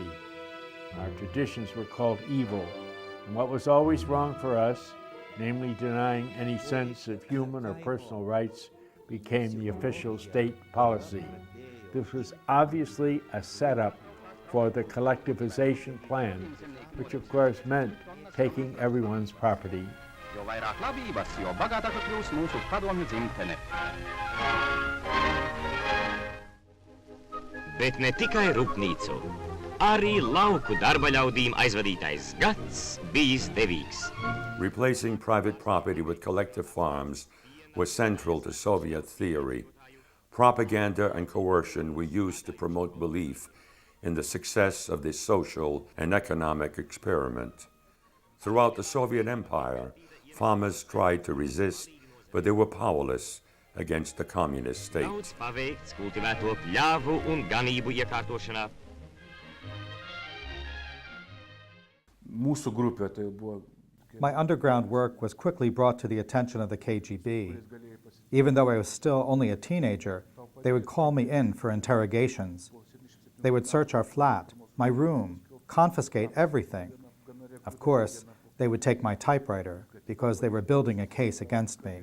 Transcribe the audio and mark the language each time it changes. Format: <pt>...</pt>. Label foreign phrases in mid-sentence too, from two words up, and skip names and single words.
<en>Our traditions were called evil, and what was always wrong for us, namely denying any sense of human or personal rights, became the official state policy. This was obviously a setup for the collectivization plan, which of course meant taking everyone's property.</en> <lv>Bet ne tikai rūpnīcu, arī lauku darba ļaudīm aizvadītais gads bijis devīgs.</lv> <en>Replacing private property with collective farms was central to Soviet theory. Propaganda and coercion were used to promote belief in the success of this social and economic experiment. Throughout the Soviet Empire, farmers tried to resist, but they were powerless against the communist state.</en> <lt>Mūsų grupė tai buvo.</lt> <en>My underground work was quickly brought to the attention of the KGB. Even though I was still only a teenager, they would call me in for interrogations. They would search our flat, my room, confiscate everything. Of course, they would take my typewriter because they were building a case against me.</en>